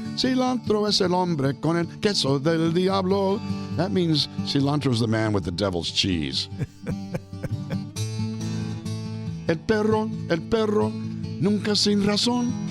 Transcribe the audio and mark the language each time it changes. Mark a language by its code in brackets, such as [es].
[es] Cilantro es el hombre con el queso del diablo. [en] That means cilantro is the man with the devil's cheese. [es] El perro, nunca sin razón.